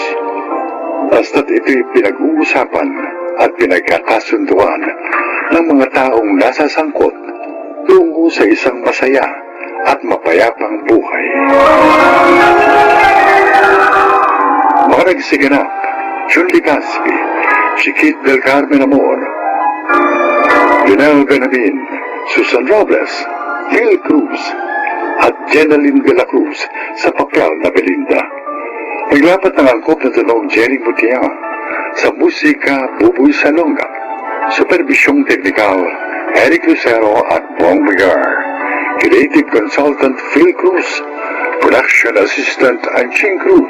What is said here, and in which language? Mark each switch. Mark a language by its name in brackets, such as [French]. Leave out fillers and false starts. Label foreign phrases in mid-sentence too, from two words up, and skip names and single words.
[Filipino] Basta't ito'y pinag-uusapan at pinagkakasunduan ng mga taong nasasangkot tungo sa isang masaya at mapayapang buhay. Mga nagsiganap, Jun Ligaspi, Chiquit del Carmen Amor, Lionel Benavin, Susan Robles, Phil Cruz, at Jenaline de la Cruz sa papel na Belinda. Naglapat ng angkop na tanong Jerry Mutia, sa musika Buboy Salonga, supervisyong teknikal Eric Lucero at Bong Magar, [English] creative consultant [Filipino] Phil Cruz, [English] production assistant [Filipino] Anching Cruz.